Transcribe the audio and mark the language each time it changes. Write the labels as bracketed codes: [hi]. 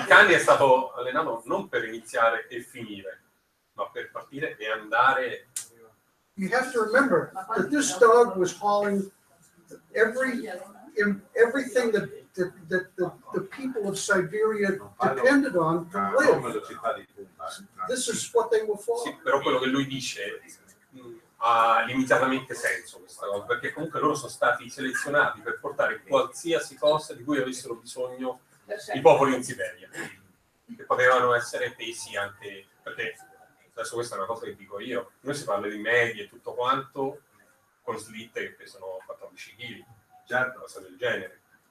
[it] il cane è stato allenato non per iniziare e finire, ma per partire e andare. [en] You have to remember that this dog was hauling everything that the people of Siberia depended on to live. [it] velocità di punta. [en] This is what they were for. [it] Sì, però quello che lui dice ha limitatamente senso questa cosa, perché comunque loro sono stati selezionati per portare qualsiasi cosa di cui avessero bisogno i popoli in Siberia, che potevano essere pesi anche, perché adesso questa è una cosa che dico io, noi si parla di medie e tutto quanto con slitte che pesano 14 kg, certo, cosa del genere.